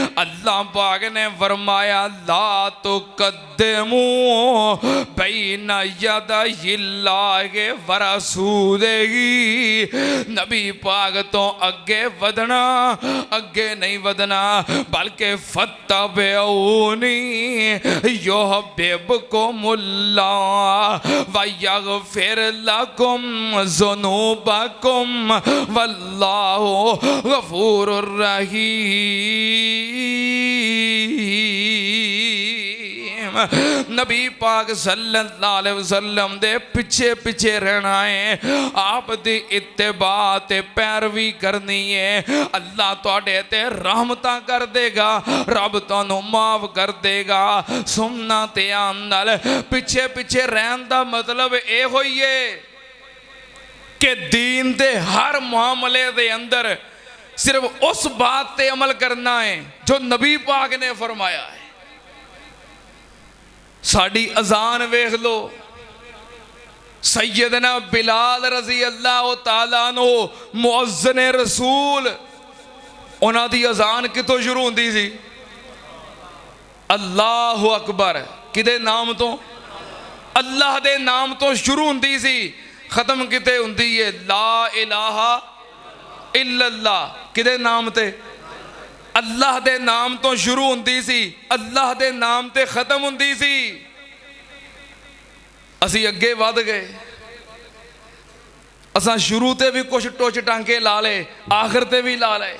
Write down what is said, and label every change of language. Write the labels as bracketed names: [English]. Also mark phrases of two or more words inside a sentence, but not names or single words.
[Punjabi] اللہ پاک نے فرمایا [Arabic] لا تقدموا بين يدي الله ورسوله [Punjabi] نبی پاک توں اگے ودھنا اگے نہیں ودھنا بلکہ فتبعونی [Arabic] يحببكم الله ويغفر لكم ذنوبكم والله غفور رحيم. [Punjabi] نبی پاک [Arabic] صلى الله عليه وسلم [Punjabi] دے پچھے پچھے رہنا ہے آپ دی اتباع تے پیروی کرنی ہے. اللہ تہاڈے تے رحمتاں کر دیگا رب تہانوں معاف کر دیگا. سننا تے آن نال پچھے پچھے رہن دا مطلب اے ہوئی ہے کہ دین دے ہر معاملے دے اندر صرف اس بات پے عمل کرنا ہے جو نبی پاک نے فرمایا ہے. ساڈی اذان ویکھ لو سیدنا بلال [Arabic] رضي الله تعالى عنه [Punjabi] مؤذن رسول انہاں دی اذان کتھوں شروع ہوندی سی [Arabic] الله أكبر [Punjabi] کیدے نام توں اللہ دے نام توں شروع ہوندی سی ختم کتھے ہوندی ہے [Arabic] لا إله إلا الله [Punjabi] کیدے نام تے اللہ دے نام توں شروع ہوندی سی اللہ دے نام تے ختم ہوندی سی. اسی اگے ودھ گئے اساں شروع تے وی کجھ ٹچ ٹانکے لا لے آخر تے وی لا لے.